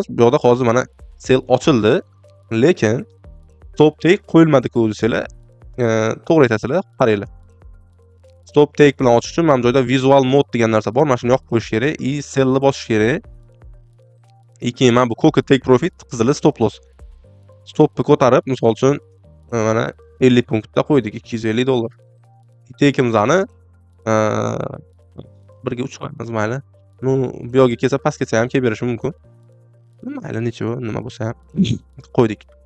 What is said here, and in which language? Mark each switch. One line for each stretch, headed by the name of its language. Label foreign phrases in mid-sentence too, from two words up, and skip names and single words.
Uzbek: Bu yoqda hozir mana sell ochildi, lekin
English: stop take
Uzbek: qo'yilmadi-ku desanglar, to'g'ri aytasizlar, qaranglar.
English: Stop take
Uzbek: bilan ochish uchun mana bu joyda
English: visual mode
Uzbek: degan narsa bor. Mana shuni yoqib qo'yish kerak, sell ni bosish kerak. Keyin mana bu
English: cook take profit,
Uzbek: qizili
English: stop loss.
Uzbek: Stopni ko'tarib, misol uchun mana 50 punktda qo'ydik, $250. Take'imizni 1 ga 3 qo'yamiz, mayli. Bu yoqqa kelsa, pastgacha ham kelib berishi mumkin. Mayli, nima bo'lsa ham qo'ydik.